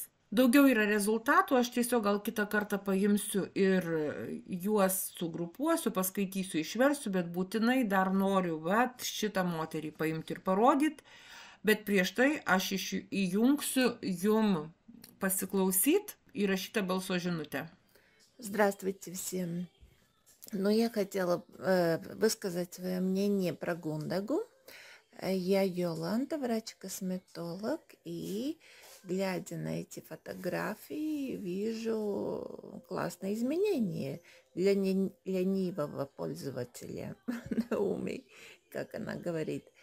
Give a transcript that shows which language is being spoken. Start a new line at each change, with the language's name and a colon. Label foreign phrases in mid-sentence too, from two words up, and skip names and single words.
Lithuanian: Daugiau yra rezultatų, aš tiesiog gal kitą kartą paimsiu ir juos sugrupuosiu, paskaitysiu, išversiu, bet būtinai dar noriu šitą moterį paimti ir parodyti, bet prieš tai aš įjungsiu jum pasiklausyti įrašytą balso žinutę.
Russian: Здравствуйте всем. Но я хотела высказать свое мнение про Гундагу. Я Йоланда, врач-косметолог, и глядя на эти фотографии, вижу классные изменения для ленивого пользователя Науми, как она говорит.